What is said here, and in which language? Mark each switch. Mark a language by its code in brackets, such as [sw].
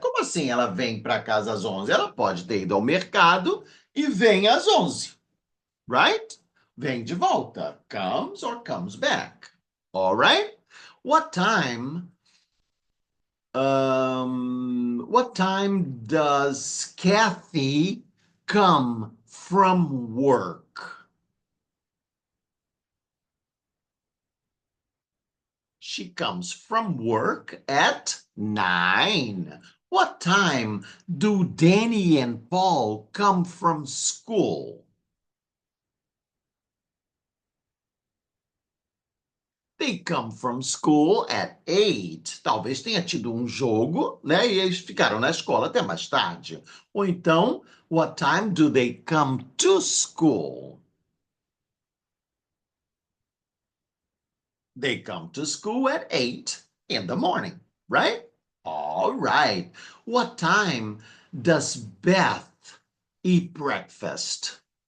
[pt] Como assim ela vem para casa às 11? Ela pode ter ido ao mercado e vem às 11, right? Vem de volta. [en] Comes or comes back. All right? What time what time does Kathy come from work? She comes from work at 9. What time do Danny and Paul come from school? They come from school at 8. [pt] Talvez tenha tido um jogo, né? E eles ficaram na escola até mais tarde. Ou então, [en] what time do they come to school? They come to school at 8 in the morning, right? All right. What time does Beth eat breakfast?